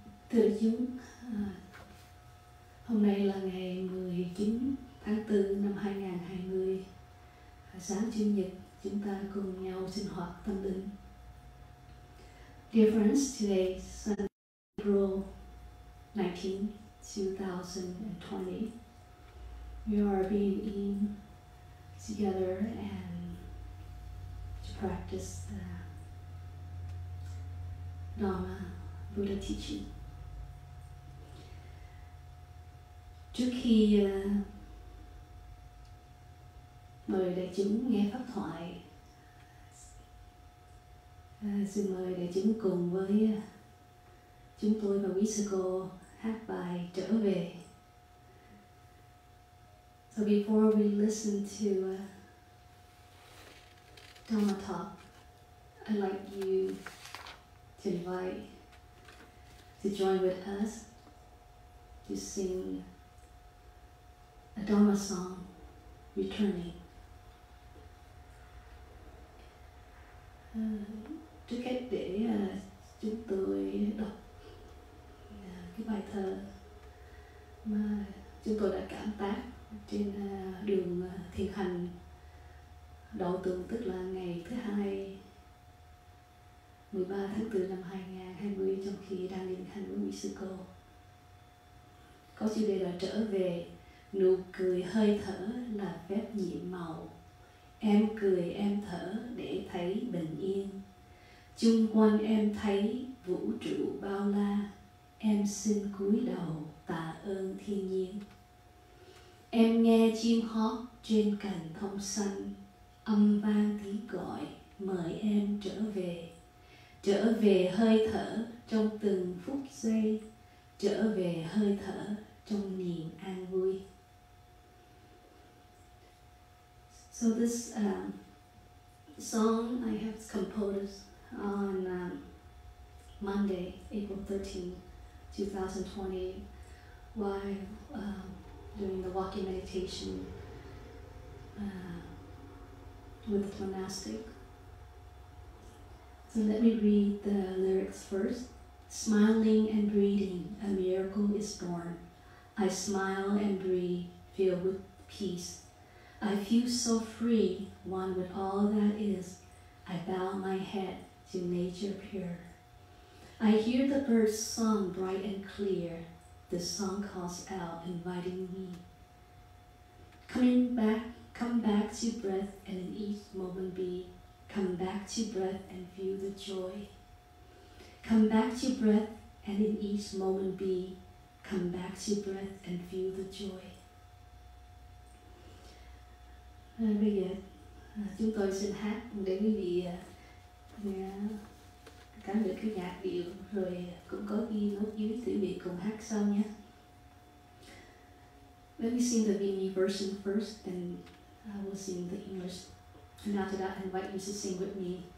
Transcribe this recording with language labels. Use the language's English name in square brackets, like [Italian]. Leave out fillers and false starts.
[Vietnamese] Thưa đại chúng, hôm nay là ngày 19 tháng 4 năm 2020. Sáng Chủ nhật, chúng ta cùng nhau sinh hoạt tâm linh. [English] Dear friends, today is Sunday, April 19, 2020. We are being in together and to practice the Dharma, Buddha teaching. [Vietnamese] Trước khi mời đại chúng nghe pháp thoại, xin mời đại chúng cùng với chúng tôi và quý sư cô hát bài Trở Về. [English] So before we listen to Dharma talk, I'd like you to invite to join with us to sing a Dharma song, Returning. [Vietnamese] Trước hết để chúng tôi đọc cái bài thơ mà chúng tôi đã cảm tác trên đường thiền hành đầu tuần, tức là ngày thứ Hai 13 tháng 4 năm 2020, trong khi đang thiền hành với quý sư cô. Có chủ đề là Trở Về. Nụ cười hơi thở là phép nhiệm màu. Em cười em thở để thấy bình yên. Chung quanh em thấy vũ trụ bao la. Em xin cúi đầu tạ ơn thiên nhiên. Em nghe chim hót trên cành thông xanh. Âm vang tiếng gọi mời em trở về. Trở về hơi thở trong từng phút giây. Trở về hơi thở trong niềm an vui. [English] So this song I have composed on Monday, April 13, 2020, while doing the walking meditation with the monastic. So let me read the lyrics first. Smiling and breathing, a miracle is born. I smile and breathe, filled with peace. I feel so free, one with all that is. I bow my head to nature pure. I hear the birds' song bright and clear. The song calls out, inviting me. Come back to breath, and in each moment be. Come back to breath and feel the joy. Come back to breath, and in each moment be. Come back to breath and feel the joy. [Vietnamese] Bây giờ chúng tôi xin hát để quý vị cảm được cái nhạc điệu, rồi cũng có ghi nốt dưới để quý vị cùng hát sau nhé. [English] Let me sing the Vietnamese version first, and I will sing the English. And after that, I invite you to sing with me.